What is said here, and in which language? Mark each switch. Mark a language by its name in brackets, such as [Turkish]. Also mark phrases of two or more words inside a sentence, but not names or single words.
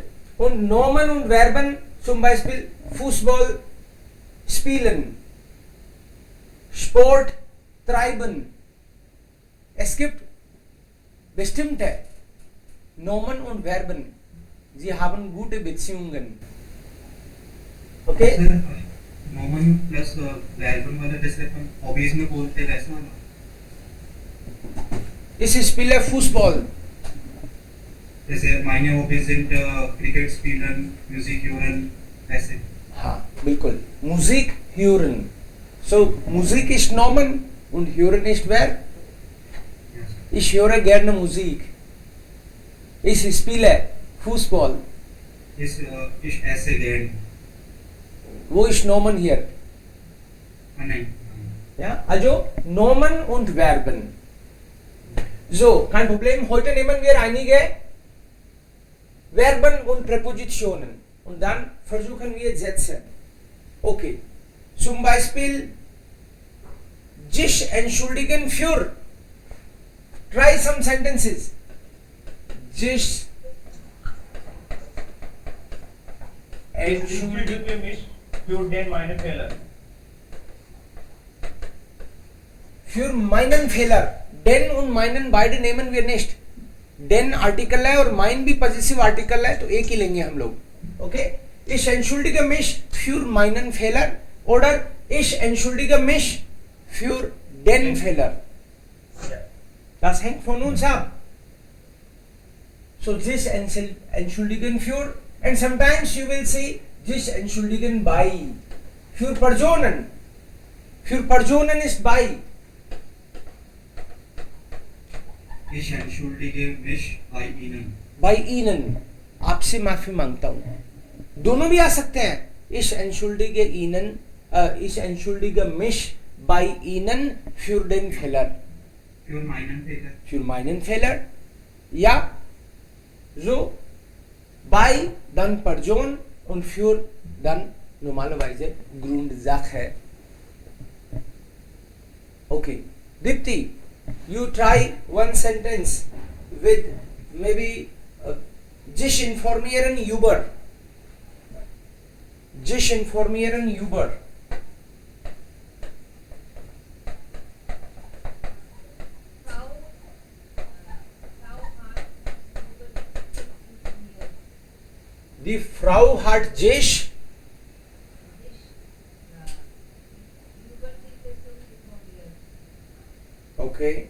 [German] Und Nomen und Verben, zum Beispiel Fußball spielen, Sport treiben. Es gibt bestimmte Nomen und Verben. Sie haben gute Beziehungen. Okay? [Hindi] नॉर्मन प्लस वेलकम वाला जैसे अपन हॉबीज में बोलते हैं वैसा वाला [German] Ich spiele Fußball. जैसे meine Hobbys sind क्रिकेट spielen, Musik hören, [Hindi] ऐसे हाँ बिल्कुल [German] Musik hören. So Musik ist Nomen und hören ist Verb. Ich höre gerne Musik. Ich spiele Fußball. ich esse gern Wo ist Nomen hier? [Hindi] नहीं [German] Ja, also Nomen und Verben. So, kein Problem. Heute nehmen wir einige Verben und Präpositionen und dann versuchen wir Sätze. Okay. Zum Beispiel sich entschuldigen für. [English] Try some sentences. [German] Sich entschuldigen mich für den meinen Fehler. Für meinen Fehler. Den und meinen beide nehmen wir nicht. [Hindi] Den आर्टिकल है और mein भी [English] positive article [Hindi] है तो एक ही लेंगे हम लोग. ओके? [German] Ich entschuldige mich für meinen Fehler oder ich entschuldige mich für den Fehler. Das hängt von uns ab. So sich entschuldigen für [English] and sometimes you will see [German] sich entschuldigen bei. Für Personen. Für Personen ist bei. ich entschuldige mich bei Ihnen Bei Ihnen. [Hindi] आपसे माफी मांगता हूँ. दोनों भी आ सकते हैं. [German] Ich entschuldige Ihnen, ich entschuldige mich bei Ihnen für den Fehler. für meinen Fehler Für meinen Fehler. Ja. So. Bei dann Person und für dann normalerweise Grundsache. [English] Okay. Dipti, you try one sentence with maybe [German] sich informieren über. Sich informieren über. Die Frau hat sich okay.